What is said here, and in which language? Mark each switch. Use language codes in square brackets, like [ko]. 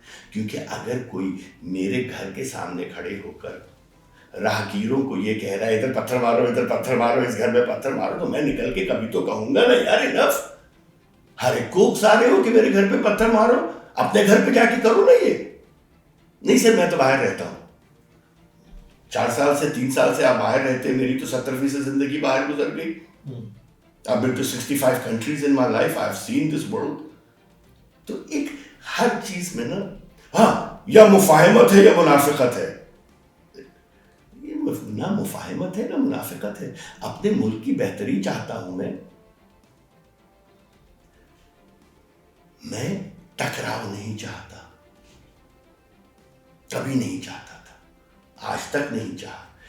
[ur] کیونکہ اگر کوئی میرے گھر کے سامنے کھڑے ہو کر راہگیروں کو یہ کہہ رہا ہے ادھر پتھر مارو, ادھر پتھر مارو, اس گھر میں پتھر مارو, تو میں نکل کے کبھی تو کہوں گا نا یار انف, ہر ایک کو اکسا رہے ہو کہ میرے گھر پہ پتھر مارو, اپنے گھر پہ جا کے کرو نا. یہ نہیں سر, میں تو باہر رہتا ہوں, 4 سال سے 3 سال سے آپ باہر رہتے ہیں, میری تو 70% زندگی باہر گزر گئی. [en] I've been to 65 countries in my life, I've seen this world. [ur] تو ایک ہر چیز میں نا ہاں یا مفاہمت ہے یا منافقت ہے. نہ مفاہمت ہے نہ منافقت ہے. اپنے ملک کی بہتری چاہتا ہوں میں ٹکراؤ نہیں چاہتا, کبھی نہیں چاہتا تھا, آج تک نہیں چاہا.